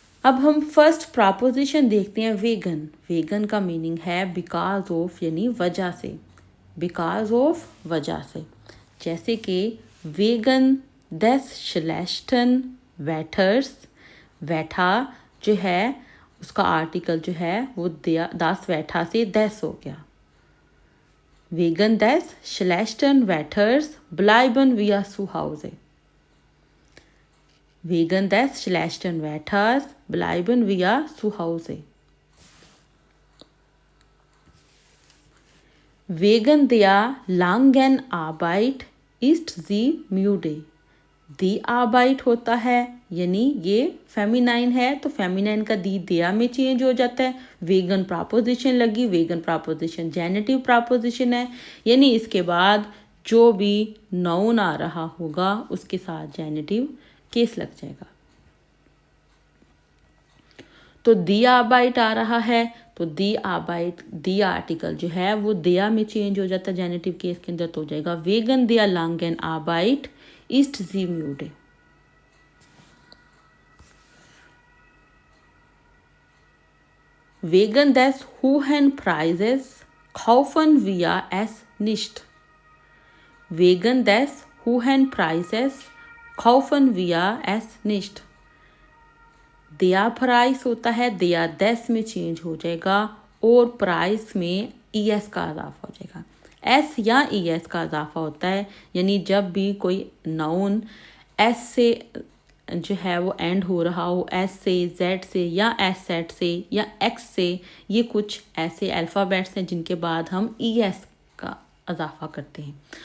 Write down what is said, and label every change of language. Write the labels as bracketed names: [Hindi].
[Hindi] अब हम first preposition देखते हैं, वेगन। वेगन का मीनिंग है बिकॉज ऑफ यानी वजह से, बिकॉज ऑफ वजह से, जैसे कि [German] वेगन दस श्लेष्टन वेटर्स, [Hindi] वैठा जो है उसका आर्टिकल जो है वो दास वैठा से दस हो गया। [German] वेगन दस श्लेष्टन वेटर्स ब्लाइबन विया सुहाउजे, Wegen des schlechten Wetters bleiben wir zu Hause. Wegen der langen Arbeit ist sie müde. [Hindi] दी आबाइट होता है यानी ये फेमिनाइन है तो फेमिनाइन का दी दिया में चेंज हो जाता है। वेगन प्रपोजिशन लगी, वेगन प्रपोजिशन जेनेटिव प्रपोजिशन है, यानी इसके बाद जो भी नाउन आ रहा होगा उसके साथ जेनेटिव केस लग जाएगा। तो दी आबाइट आ रहा है तो दी आबाइट, दी आर्टिकल जो है वो दिया में चेंज हो जाता है जेनेटिव केस के अंदर, तो हो जाएगा [German] वेगन दिया लांगन आबाइट ist sie müde. Wegen des hohen Preises kaufen wir es nicht. Wegen des hohen Preises kaufen wir es nicht. [Hindi] दिया प्राइस होता है, दिया दस में चेंज हो जाएगा और प्राइस में ES का इजाफा हो जाएगा। S या ES का इजाफा होता है, यानी जब भी कोई नाउन S से जो है वो एंड हो रहा हो, S से, Z से या S सेट से या X से, ये कुछ ऐसे अल्फ़ाबेट्स हैं जिनके बाद हम ES का इजाफा करते हैं।